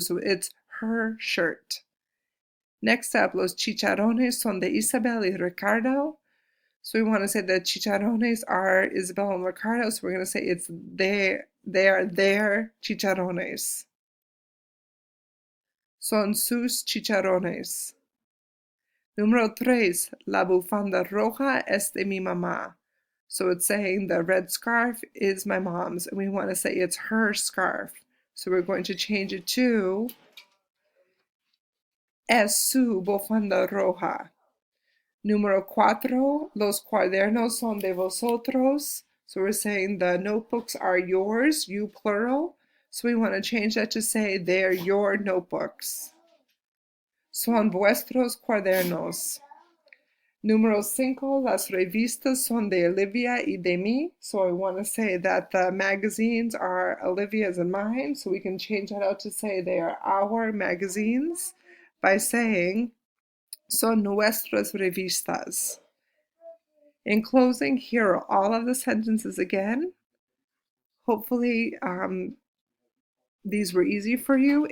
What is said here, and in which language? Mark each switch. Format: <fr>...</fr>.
<en>So it's her shirt. Next up,</en> <es>los chicharrones son de Isabel y Ricardo.</es> <en>So we want to say that chicharrones are Isabel and Ricardo, so we're going to say it's they are their chicharrones.</en> <es>Son sus chicharrones. Número 3, la bufanda roja es de mi mamá.</es> <en>So it's saying the red scarf is my mom's, and we want to say it's her scarf. So we're going to change it to</en> <es>es su bufanda roja. Número 4, los cuadernos son de vosotros.</es> <en>So we're saying the notebooks are yours, you plural. So we want to change that to say they're your notebooks.</en> <es>Son vuestros cuadernos. Número 5, las revistas son de Olivia y de mí.</es> <en>So I want to say that the magazines are Olivia's and mine. So we can change that out to say they are our magazines by saying</en> <es>son nuestras revistas.</es> <en>In closing, here are all of the sentences again. Hopefully these were easy for you.</en>